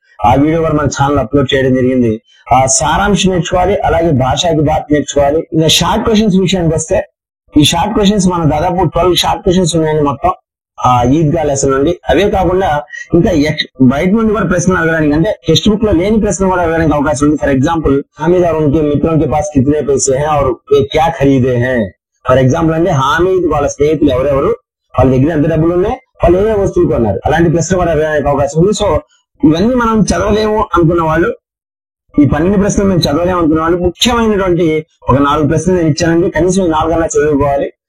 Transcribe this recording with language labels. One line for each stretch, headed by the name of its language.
Telugu: ఆ వీడియో కూడా మన ఛానల్ అప్లోడ్ చేయడం జరిగింది. ఆ సారాంశం నేర్చుకోవాలి, అలాగే భాషకి బాత్ నేర్చుకోవాలి. ఇంకా షార్ట్ క్వశ్చన్స్ విషయానికి వస్తే ఈ షార్ట్ క్వశ్చన్స్ మన దాదాపు 12 షార్ట్ క్వశ్చన్స్ ఉన్నాయండి మొత్తం ఆ ఈద్గా లెసన్ నుండి. అవే కాకుండా ఇంకా బయట నుండి కూడా ప్రశ్నలు అడగడానికి, అంటే టెక్స్ట్ బుక్ లో లేని ప్రశ్న కూడా అడగడానికి అవకాశం ఉంది.
English: for example,
Telugu: హామీద్
Hindi: और उनके मित्रों के पास कितने पैसे हैं और वे क्या खरीदे हैं.
Telugu: ఫర్ ఎగ్జాంపుల్ అంటే హామీద్ వాళ్ళ స్నేహితులు ఎవరెవరు, వాళ్ళ దగ్గర ఎంత డబ్బులు ఉన్నాయి, వాళ్ళు ఏ వస్తువులు కొన్నారు, అలాంటి ప్రశ్న కూడా అడగడానికి అవకాశం ఉంది. సో ఇవన్నీ మనం చదవలేము అనుకున్న వాళ్ళు, ఈ 12 ప్రశ్నలు మేము చదవలేము అనుకున్న వాళ్ళు ముఖ్యమైనటువంటి ఒక 4 ప్రశ్నలు నేను ఇచ్చానండి. కనీసం 4 అన్నా చదువుకోవాలి.